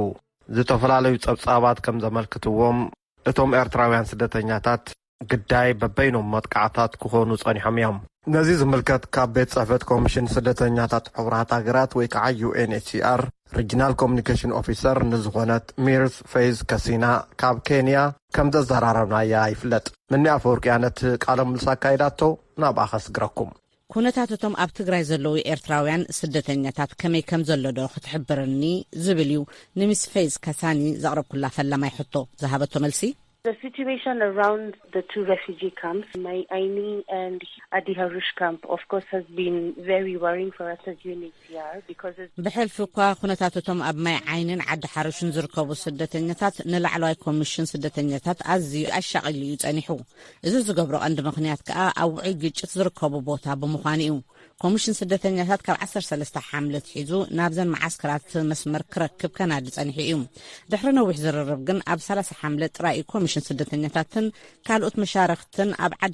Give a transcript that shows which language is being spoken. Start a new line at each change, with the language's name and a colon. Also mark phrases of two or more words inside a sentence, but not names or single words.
Tigrinya: ዝተፈላለዩ ጸብጻባት ከም ዘመልክትዎም እቶም ኤርትራውያን ስደተኛታት ግዳይ በበይኖም መጥቃዕታት ክኾኑ ጸኒሖም እዮም ነዚ ዝምልከት ካብ ቤት ጽሕፈት ኮሚሽን ስደተኛታት ሕቡራት ሃገራት ወይ ከዓ UNHCR
English: regional communication officer
Tigrinya: ንዝኾነት ሚርስ ፌዝ ከሲና ካብ ኬንያ ከም ዘዘራረብናያ ይፍለጥ ምኒ ኣፈወርቅያ ነቲ ቃለ ምልልስ ኣካይዳቶ ናብ ኣኸስግረኩም ኩነታት እቶም ኣብ ትግራይ ዘለዉ ኤርትራውያን ስደተኛታት ከመይ ከም ዘሎ ዶ ክትሕብረኒ ዝብል እዩ ንሚስ ፌዝ ከሳኒ ዘቕረብኩላ ፈላማይ ሕቶ ዝሃበቶ መልሲ
English: The situation around the two refugee camps, Mai Aini and Adi Harush camp, of course, has been very worrying for us as UNHCR because
Tigrinya: بحلفك ኩነታቶም ኣብ ማይ ዓይንን ዓዲ ሓሩሽን ዝርከቡ ስደተኛታት ንላዕለዋይ ኮሚሽን ስደተኛታት ኣዝዩ ኣሻቒሉ ይጸኒሑ እዚ ዝገብሮ ቀንዲ ምኽንያት ከዓ ኣብ ውዑይ ግጭት ዝርከቡ ቦታ ብምዃኑ እዩ ኮሚሽን ስደተኛታት ካብ 13 ሓምለት ሒዙ ናብዘን ማዓስከራት መስመር ክረክብ ከናዲ ጸኒሑ እዩ ድሕሪ ነዊሕ ዝርርብ ግን ኣብ 30 ሓምለት ጥራይ ኮሚሽን ስደተኛታትን ካልኦት መሻርክትን ኣብ ዓዲ